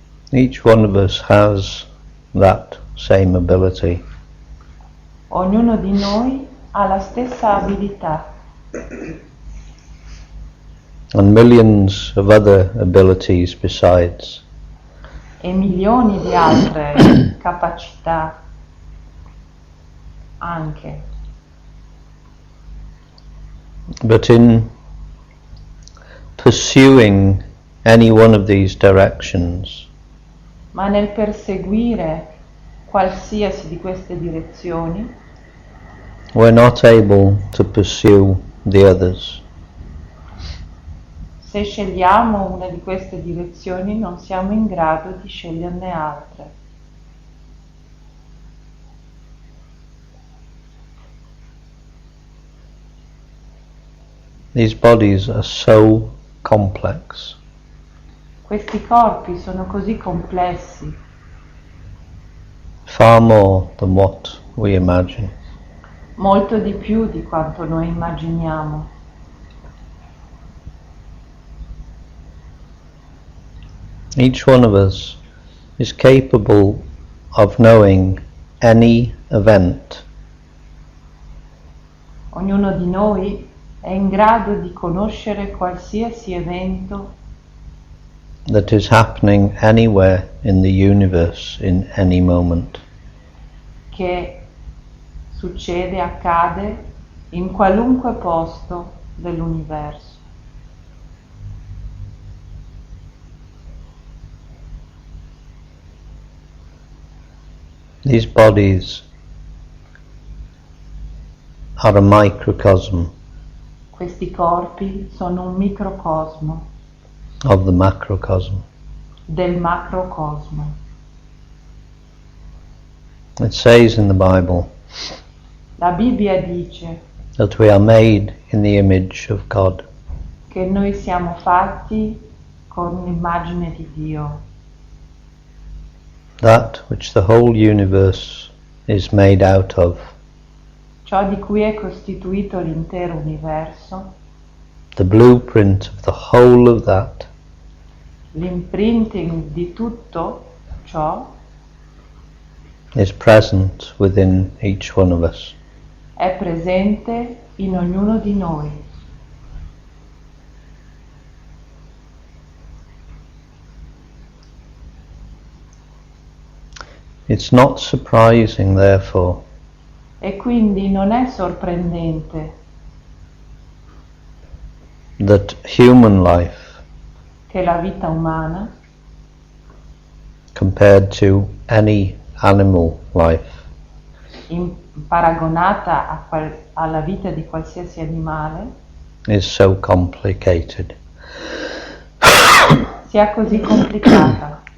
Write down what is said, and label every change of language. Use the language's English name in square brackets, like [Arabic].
[English] Each one of us has that same ability. [Italian] Ognuno di noi ha la stessa abilità [English] And millions of other abilities besides. [Italian] e milioni di altre capacità anche. [English] But in pursuing any one of these directions, [Italian] Ma nel perseguire qualsiasi di queste direzioni [English] we're not able to pursue the others. [Italian] se scegliamo una di queste direzioni non siamo in grado di sceglierne altre. [English] These bodies are so complex. [Italian] Questi corpi sono così complessi, [English] Far more than what we imagine. [Italian] molto di più di quanto noi immaginiamo. [English] Each one of us is capable of knowing any event [Italian] Ognuno di noi è in grado di conoscere qualsiasi evento [English] that is happening anywhere in the universe in any moment. [Italian] che succede, accade in qualunque posto dell'universo. [English] These bodies are a microcosm [Italian] Questi corpi sono un microcosmo [English] of the macrocosm. [Italian] del macrocosmo. [English] It says in the Bible [Italian] La Bibbia dice [English] that we are made in the image of God. [Italian] che che noi siamo fatti con l'immagine di Dio. [English] That which the whole universe is made out of, [Italian] Ciò di cui è costituito l'intero universo, [English] the blueprint of the whole of that, [Italian] l'imprinting di tutto ciò [English] is present within each one of us. [Italian] è presente in ognuno di noi. [English] It's not surprising, therefore, [Italian] E quindi non è sorprendente [English] that human life, [Italian] che la vita umana, [English] compared to any animal life, [Italian] paragonata alla vita di qualsiasi animale, [English] is so complicated. [Italian] sia così complicata.